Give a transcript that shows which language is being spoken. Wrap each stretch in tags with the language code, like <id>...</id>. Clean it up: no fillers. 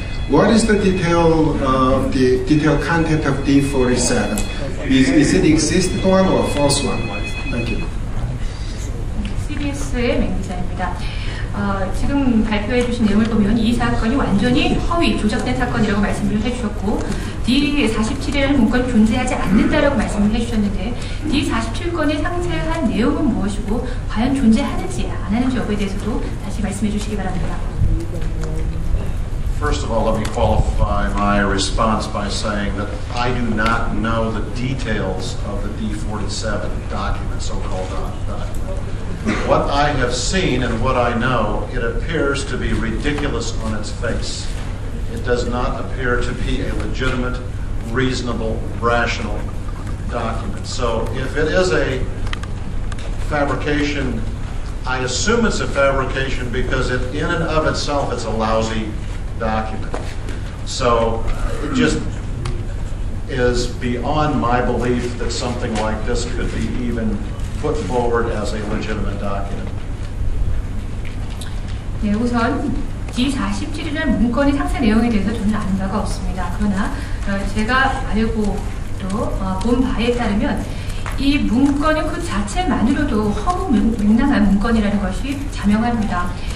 <en>What is the detailed content of D47? Is it existing one or false one? Thank you.</en> <ko>CBS의 맹 기자입니다. 지금 발표해 주신 내용을 보면 이 사건이 완전히 허위, 조작된 사건이라고 말씀을 해주셨고 D47이라는 문건이 존재하지 않는다라고 말씀을 해주셨는데 D47건의 상세한 내용은 무엇이고 과연 존재하는지 안 하는지 여부에 대해서도 다시 말씀해 주시기 바랍니다.</ko> <en>First of all, let me qualify my response by saying that I do not know the details of the D47 document, so-called document. What I have seen and what I know, it appears to be ridiculous on its face. It does not appear to be a legitimate, reasonable, rational document. So if it is a fabrication, I assume it's a fabrication because in and of itself it's a lousy document. So it just is beyond my belief that something like this could be even put forward as a legitimate document.</en> <ko>네, 우선 D47이라는 문건의 상세 내용에 대해서 저는 아는 바가 없습니다. 그러나 제가 알고 또 본 바에 따르면 이 문건은 그 자체만으로도 허무맹랑한 문건이라는 것이 자명합니다.</ko>